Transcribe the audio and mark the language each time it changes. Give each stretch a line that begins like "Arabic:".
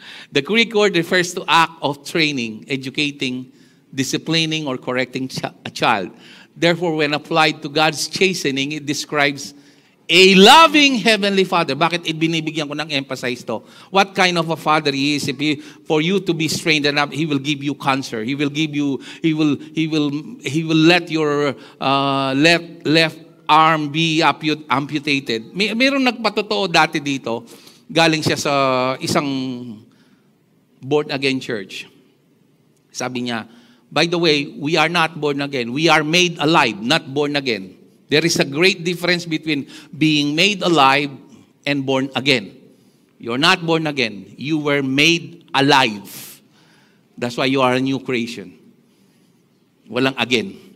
English: The Greek word refers to act of training, educating, disciplining, or correcting a child. Therefore, when applied to God's chastening, it describes A loving Heavenly Father.
Filipino: Bakit binibigyan ko ng emphasis to?
English: What kind of a Father He is? For you to be strengthened up, He will give you cancer. He will give you, He will let your left arm be amputated.
Filipino: Mayroong nagpatotoo dati dito. Galing siya sa isang born-again church. Sabi niya,
English: by the way, we are not born again. We are made alive, not born again. There is a great difference between being made alive and born again. You're not born again. You were made alive. That's why you are a new creation.
Filipino: Walang again.